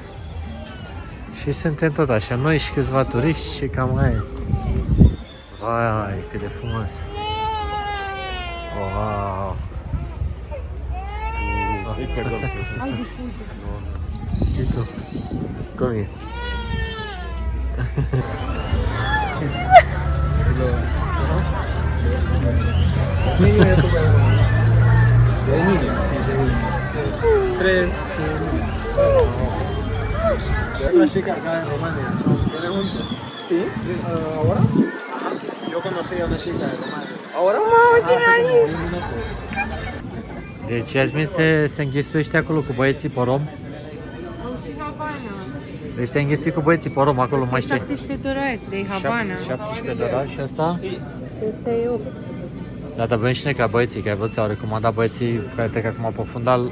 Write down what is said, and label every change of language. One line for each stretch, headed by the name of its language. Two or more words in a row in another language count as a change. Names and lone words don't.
Romanian: Și suntem tot așa, noi și câțiva turiști și cam aia. Vai, cât de frumos. Wow. Zi tu. Cum e?
Spanish: Tres. La chica acá en Romania. ¿Tiene junto? Sí. ¿Ahora? Yo conocí a una chica de Romania. ¿Ahora?
Romanian: Deci Iasmin se înghesuiește acolo cu băieții pe rom. Au și Havana. Deci te-ai înghesuit cu băieții pe rom acolo, mai știi? 17 dolari de Havana. 17 dolari și asta? Asta e 8. Da, dar avem și noi ca băieții, că ai văzut, au recomandat băieții care trec acum pe fundal.